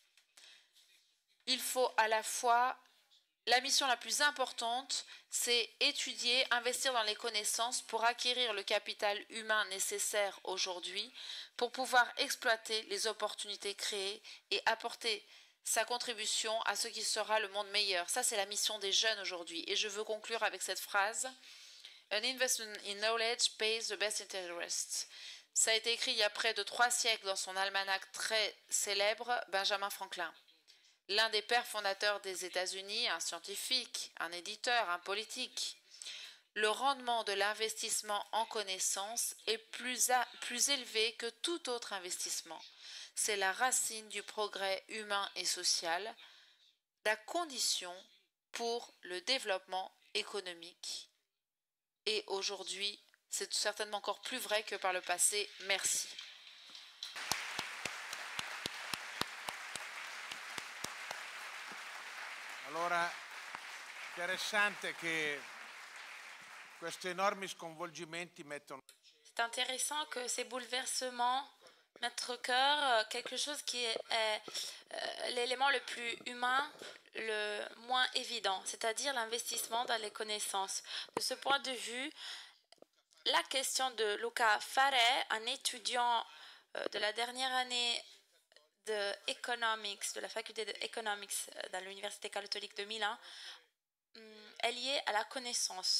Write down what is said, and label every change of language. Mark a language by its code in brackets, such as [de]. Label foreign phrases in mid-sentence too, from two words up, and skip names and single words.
[fr] Il faut à la fois, la mission la plus importante, c'est étudier, investir dans les connaissances pour acquérir le capital humain nécessaire aujourd'hui pour pouvoir exploiter les opportunités créées et apporter sa contribution à ce qui sera le monde meilleur. Ça, c'est la mission des jeunes aujourd'hui. Et je veux conclure avec cette phrase. [en] An investment in knowledge pays the best interest. [fr] Ça a été écrit il y a près de 3 siècles dans son almanach très célèbre, Benjamin Franklin. L'un des pères fondateurs des États-Unis, un scientifique, un éditeur, un politique. Le rendement de l'investissement en connaissances est plus élevé que tout autre investissement. C'est la racine du progrès humain et social, la condition pour le développement économique. Et aujourd'hui, c'est certainement encore plus vrai que par le passé. Merci. [it] Allora, interessante che questi enormi sconvolgimenti mettono... [fr] C'est intéressant que ces bouleversements mettent au cœur quelque chose qui est l'élément le plus humain, le moins évident, c'est-à-dire l'investissement dans les connaissances. De ce point de vue, la question de Luca Fare, un étudiant de la dernière année de Economics, de la faculté de Economics dans l'Université catholique de Milan, est liée à la connaissance.